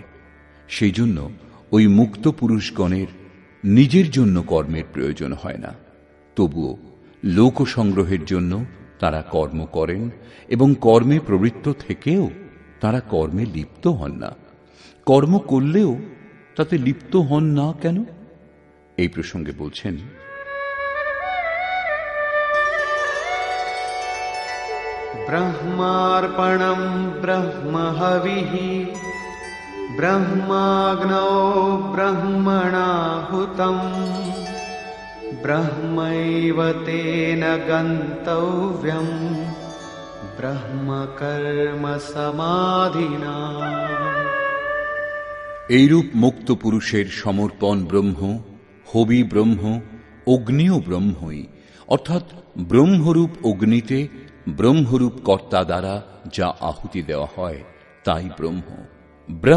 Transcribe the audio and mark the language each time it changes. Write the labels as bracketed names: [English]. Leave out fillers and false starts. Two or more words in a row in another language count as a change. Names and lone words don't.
[Bangla] সেই জন্য ওই মুক্ত পুরুষগণের নিজের জন্য কর্মের প্রয়োজন হয় না। তবুও লোক সংগ্রহের জন্য তারা কর্ম করেন এবং কর্মে প্রবৃত্ত থেকেও তারা কর্মে লিপ্ত হন না। কর্ম করলেও তাতে লিপ্ত হন না কেন? এই প্রসঙ্গে বলছেন, [Sanskrit] ब्रह्मार्पणं ब्रह्महविः ब्रह्माग्नौ ब्रह्मणाहुतं ब्रह्मैव तेन गन्तव्यं ब्रह्मकर्म समाधिना। [Bangla] এইরূপ মুক্ত পুরুষের সমর্পণ ব্রহ্ম, হবি ব্রহ্ম, অগ্নিও ব্রহ্মই, অর্থাৎ ব্রহ্মরূপ অগ্নিতে ব্রহ্মরূপ কর্তা দ্বারা যা আহুতি দেওয়া হয় তাই ব্রহ্ম।